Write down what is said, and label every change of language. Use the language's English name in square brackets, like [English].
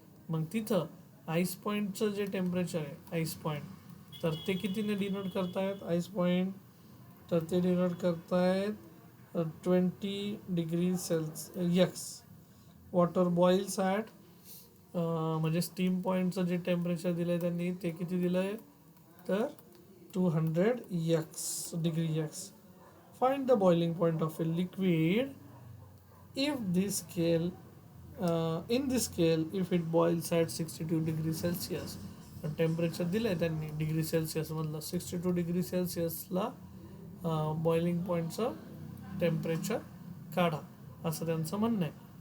[Marathi] मग तिथं आईस पॉईंटचं जे टेम्परेचर आहे, आईस पॉईंट, तर ते कितीने डिनोट करतायत आईस पॉईंट? तर ते डिनोट करतायत 20 degree x. [English] water boils at [Marathi] म्हणजे स्टीम पॉईंटचं जे टेम्परेचर दिलं आहे त्यांनी, ते किती दिलं आहे? तर 200 x degree x. [English] Find the boiling point of a liquid if this scale in this scale if it boils at 62 degree Celsius. [Marathi] Temperature दिलं आहे त्यांनी डिग्री सेल्सिअसमधलं, 62 डिग्री सेल्सिअसला बॉइलिंग पॉईंटचं टेम्परेचर काढा, असं त्यांचं म्हणणं आहे.